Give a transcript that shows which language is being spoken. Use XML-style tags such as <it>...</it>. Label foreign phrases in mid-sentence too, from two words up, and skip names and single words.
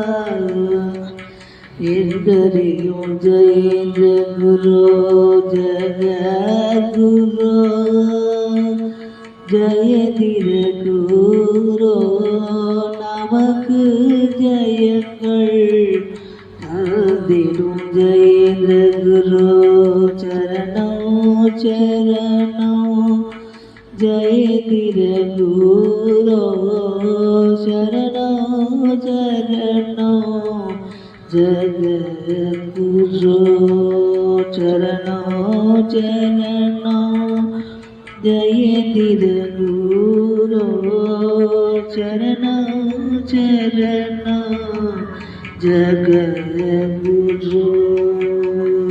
<ta>என்றறியும் ஜெயந்திர குரு ஜகத்குரு ஜெயந்திர குரு நமக்கு ஜெயங்கள் தந்திடும் ஜெயந்திர குரு சரணோ சரணோ ஜெயந்திர குரு சரணோ சரணோ</ta> <sa>जगद्गुरो चरणो चरणो जय तिरुगुरो चरणो चरणो जगद्गुरो</sa>